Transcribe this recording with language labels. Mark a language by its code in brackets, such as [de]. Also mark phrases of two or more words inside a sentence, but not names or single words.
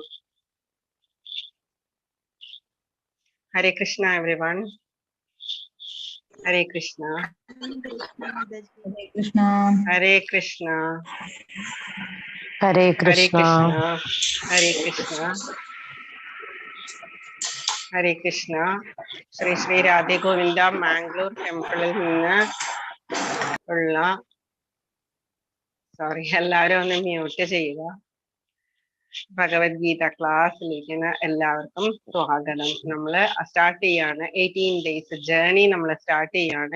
[sa] हरे कृष्णा एवरीवन, हरे कृष्णा हरे कृष्णा हरे हरे कृष्णा कृष्णा हरे कृष्णा हरे कृष्णा। [ml] ശ്രീ ശ്രീ രാധേ ഗോവിന്ദ മാംഗ്ലൂർ ടെമ്പിളിൽ നിന്ന് ഉള്ള, സോറി എല്ലാവരും ഒന്ന് മ്യൂട്ട് ചെയ്യുക. ഭഗവത്ഗീത ക്ലാസ്സിലേക്ക് എല്ലാവർക്കും സ്വാഗതം. നമ്മൾ സ്റ്റാർട്ട് ചെയ്യാണ് 18 [en] days journey [ml] നമ്മൾ സ്റ്റാർട്ട് ചെയ്യാണ്.